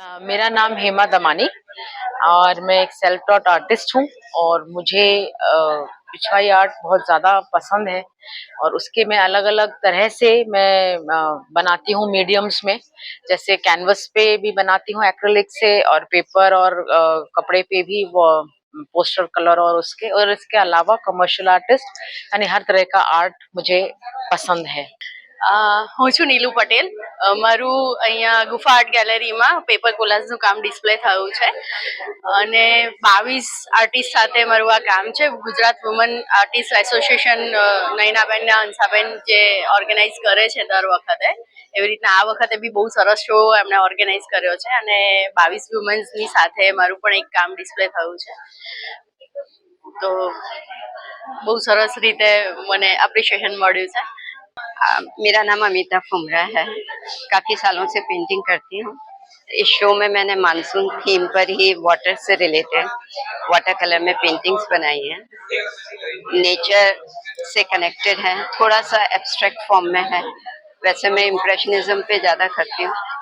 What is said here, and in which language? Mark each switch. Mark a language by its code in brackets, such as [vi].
[hi] मेरा नाम हेमा दमानी और मैं एक सेल्फ टॉट आर्टिस्ट हूँ और मुझे पिछवाई आर्ट बहुत ज़्यादा पसंद है और उसके मैं अलग अलग तरह से मैं बनाती हूँ मीडियम्स में, जैसे कैनवस पे भी बनाती हूँ एक्रिलिक से, और पेपर और कपड़े पे भी वो पोस्टर कलर और इसके अलावा कमर्शियल आर्टिस्ट यानी हर तरह का आर्ट मुझे पसंद है। [gu] હું છું નીલુ પટેલ। મારું અહીંયા ગુફા આર્ટ ગેલેરીમાં પેપર કોલાજનું કામ ડિસ્પ્લે થયું છે અને 22 આર્ટિસ્ટ સાથે મારું આ કામ છે। Gujarat woman artist association Nainaben ને હંસાબેન જે ઓર્ગેનાઇઝ કરે છે દર વખતે, એવી રીતના આ વખતે બી બહુ સરસ શો એમણે ઓર્ગેનાઇઝ કર્યો છે અને 22 વુમન્સની સાથે મારું પણ એક કામ ડિસ્પ્લે થયું છે। તો બહુ સરસ રીતે મને એપ્રિશિએશન મળ્યું છે। [hi] मेरा नाम अमिता फुमरा है। काफ़ी सालों से पेंटिंग करती हूँ। इस शो में मैंने मानसून थीम पर ही वाटर से रिलेटेड वाटर कलर में पेंटिंग्स बनाई हैं। नेचर से कनेक्टेड है, थोड़ा सा एब्स्ट्रैक्ट फॉर्म में है। वैसे मैं इम्प्रेशनिज्म पे ज़्यादा करती हूँ।